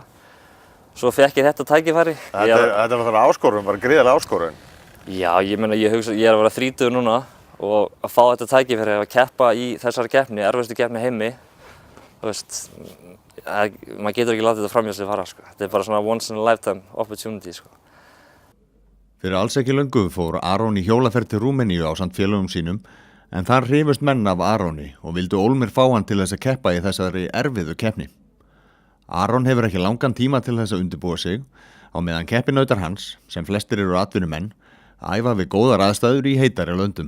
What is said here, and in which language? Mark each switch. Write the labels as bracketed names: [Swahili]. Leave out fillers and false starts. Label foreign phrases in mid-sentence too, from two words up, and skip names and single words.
[Icelandic] Svo fékk ég þetta tækifæri. Þetta er náttúrulega áskorun, bara gríðarlega áskorun. Já, ég meina, ég er að vera 30 núna og að fá þetta tækifæri að keppa í þessari keppni, erfiðustu keppni heimi, þú veist, maður getur ekki látið þetta framhjá sig fara, sko. Þetta er bara svona [English] once in a lifetime opportunity, [Icelandic] sko. Fyrir alls ekki löngu fór Aron í hjólaferð til Rúmeníu ásamt félögum sínum, en þar hrifust menn af Aroni og vildu ólmir fá hann til þess að keppa í þessari erfiðu keppni. Aron hefur ekki langan tíma til þess að undirbúa sig, á meðan keppinautar hans, sem flestir eru atvinnumenn, æfa við góðar aðstæður í heitari löndum.